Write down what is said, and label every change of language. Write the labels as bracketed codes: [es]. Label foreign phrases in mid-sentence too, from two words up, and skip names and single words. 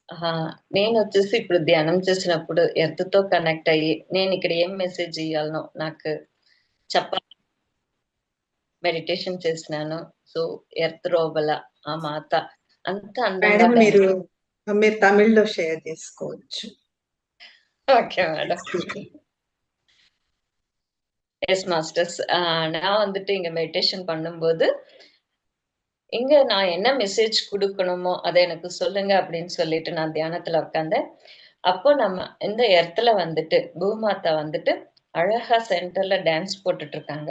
[te] నేను వచ్చేసి ఇప్పుడు ధ్యానం చేసినప్పుడు ఎర్త్ తో కనెక్ట్ అయ్యి నేను ఇక్కడ ఏం మెసేజ్ ఇవ్వాలనో నాకు చెప్పాలి. మెడిటేషన్ చేసినాను. సో ఎర్త్ లోపల ఆ మాత అంత అందంగా మేడం మీరు తమిళ్లో షేర్ చేసుకోవచ్చు. [en] Okay madam. Yes masters. [ta] நான் வந்துட்டு இங்க மெடிடேஷன் பண்ணும்போது இங்க நான் என்ன மெசேஜ் கொடுக்கணுமோ அதை எனக்கு சொல்லுங்க அப்படின்னு சொல்லிட்டு நான் தியானத்துல உட்காந்தேன். அப்போ நம்ம இந்த இடத்துல வந்துட்டு பூமாதா வந்துட்டு அழகா சென்டர்ல டான்ஸ் போட்டுட்டு இருக்காங்க.